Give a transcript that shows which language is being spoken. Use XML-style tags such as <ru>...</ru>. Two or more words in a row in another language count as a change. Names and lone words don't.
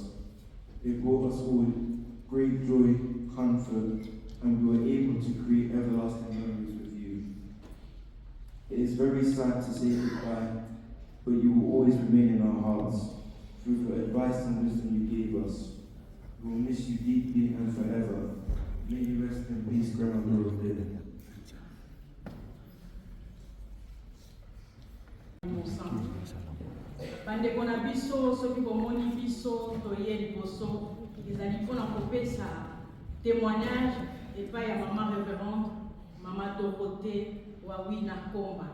<en>It brought us all great joy, comfort, and we were able to create everlasting memories with you. It is very sad to say goodbye, but you will always remain in our hearts through the advice and wisdom you gave us. We will miss you deeply and forever. May you rest in peace, Grandmother Roquet.</en> <fr>Mon sang.</fr> <ln>na biso soki komoni biso toye liboso ezali mpona kopesa témoignage epai ya mama révérende mama Dorothée Wawina Komba.</ln>